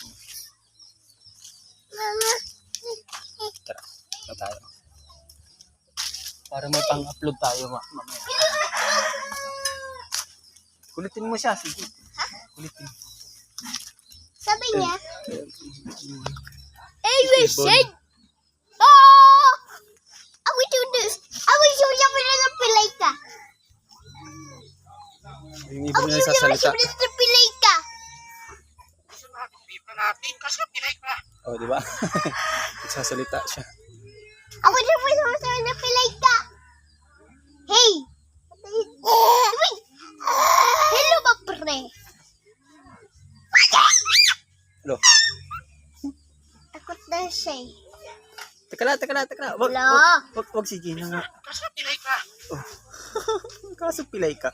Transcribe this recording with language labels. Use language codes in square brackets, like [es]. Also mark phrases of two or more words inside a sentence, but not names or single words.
[tl] Mama. Tara, na tayo. Para may pang-upload tayo mamaya. Kulitin mo siya, sige. Kulitin. Sabi niya, [en] Hey, Everything. Oh! I will do this. I will show you when I [tl] pilay ka. Yung [en] I [tl] iba [en] will [tl] na [en] show you [tl] sasalita. [en] when I [tl] pilay ka. Oh, di ba? Sasalita siya. [en] I will show you when I [tl] pilay ka. [en] Hey! [tl] Hello ba, pre? Hello. Takot na siya eh. Teka lang. Wala. Wag si Gina nga. Kaso pilay ka. Oh. Kaso pilay ka.